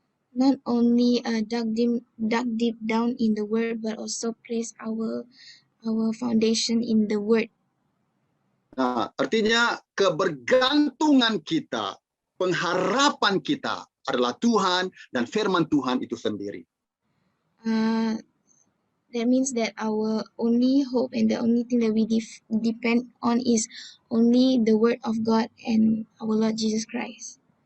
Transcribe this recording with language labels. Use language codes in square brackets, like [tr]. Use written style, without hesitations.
[en] Not only dug deep down in the word, but also place our foundation in the word. [id] Nah, artinya kebergantungan kita, pengharapan kita adalah Tuhan dan firman Tuhan itu sendiri. [en] That means that our only hope and the only thing that we depend on is only the word of God and our Lord Jesus Christ.